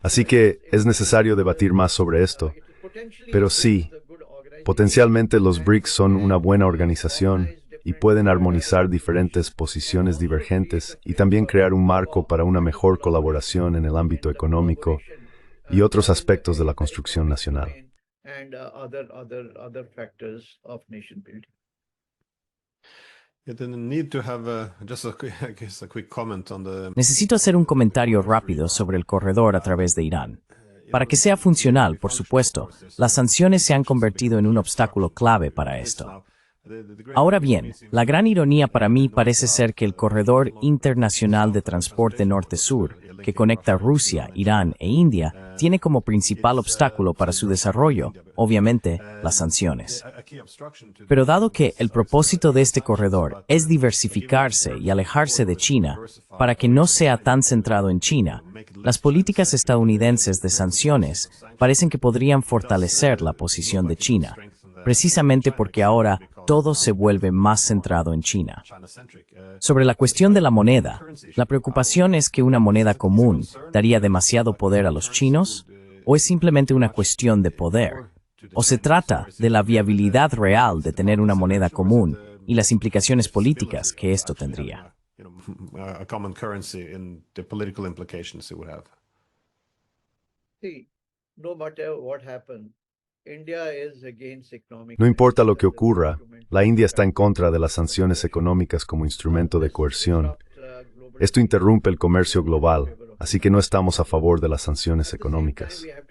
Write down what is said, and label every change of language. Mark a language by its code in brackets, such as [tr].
[es] Así que es necesario debatir más sobre esto. Pero sí, potencialmente los BRICS son una buena organización y pueden armonizar diferentes posiciones divergentes y también crear un marco para una mejor colaboración en el ámbito económico y otros aspectos de la construcción nacional. [en] And other factors of nation building. Yeah, then need to have just I guess a quick comment on the [es] Necesito hacer un comentario rápido sobre el corredor a través de Irán. Para que sea funcional, por supuesto, las sanciones se han convertido en un obstáculo clave para esto. Ahora bien, la gran ironía para mí parece ser que el corredor internacional de transporte norte-sur, que conecta Rusia, Irán e India, tiene como principal obstáculo para su desarrollo, obviamente, las sanciones. Pero dado que el propósito de este corredor es diversificarse y alejarse de China, para que no sea tan centrado en China, las políticas estadounidenses de sanciones parecen que podrían fortalecer la posición de China, precisamente porque ahora todo se vuelve más centrado en China. Sobre la cuestión de la moneda, la preocupación es que una moneda común daría demasiado poder a los chinos, ¿o es simplemente una cuestión de poder? ¿O se trata de la viabilidad real de tener una moneda común y las implicaciones políticas que esto tendría? [en] a common currency and the political implications it would have. See, no matter what happens, India is against economic. [es] No importa lo que ocurra, la India está en contra de las sanciones económicas como instrumento de coerción. Esto interrumpe el comercio global, así que no estamos a favor de las sanciones económicas.